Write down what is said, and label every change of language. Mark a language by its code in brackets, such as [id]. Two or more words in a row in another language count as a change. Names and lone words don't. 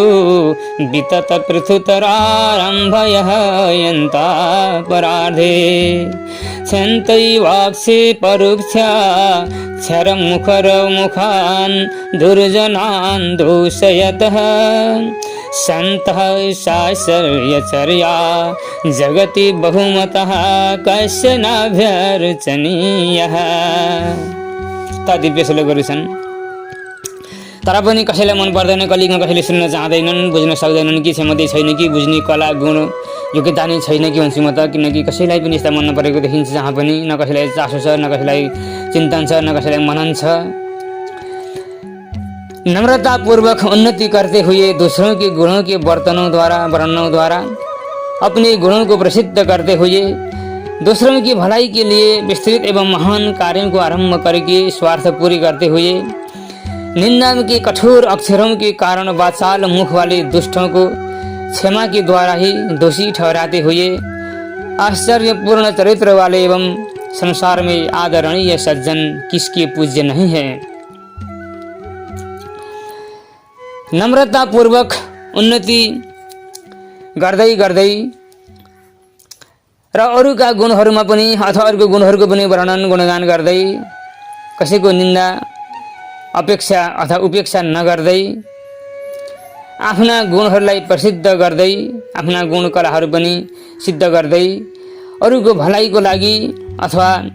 [sa] वितत पृथुतरारम्भयः यन्ता परार्धे छन्तैवाक्षे परुक्षा क्षरमुखरमुखान् दुर्जनान् दूषयतः सन्तः शास्त्रयचर्या जगति बहुमतः कस्य नाभ्यर्चनीयः। [ne] दिव्य श्लोकहरू छन्, तर पनि कसैलाई मन पर्दैन, कलिगमा कसैले सुन्न चाहँदैनन्, बुझ्न सक्दैनन् कि क्षमता छैन कि बुझ्ने कला गुण योग्यता नै छैन कि भन्छु म त। किनकि कसैलाई पनि यस्ता मन नपरेको देखिन्छ जहाँ पनि, न कसैलाई चासो छ, न कसैलाई चिन्तन छ, न कसैलाई मनन छ। [hi] नम्रता पूर्वक उन्नति करते हुए दूसरों के गुणों के वर्णनों द्वारा अपने गुणों को प्रसिद्ध करते हुए दूसरों की भलाई के लिए विस्तृत एवं महान कार्यों को आरंभ करके स्वार्थ पूरी करते हुए निंदा के कठोर अक्षरों के कारण वाचाल मुख वाले दुष्टों को क्षमा के द्वारा ही दोषी ठहराते हुए आश्चर्यपूर्ण चरित्र वाले एवं संसार में आदरणीय सज्जन किसके पूज्य नहीं है। [ne] नम्रता पूर्वक उन्नति गर्दै गर्दै र अरूका गुणहरूमा पनि अथवा अरूको गुणहरूको पनि वर्णन गुणगान गर्दै कसैको निन्दा अपेक्षा अथवा उपेक्षा नगर्दै आफ्ना गुणहरूलाई प्रसिद्ध गर्दै आफ्ना गुण कलाहरू पनि सिद्ध गर्दै अरूको भलाइको लागि अथवा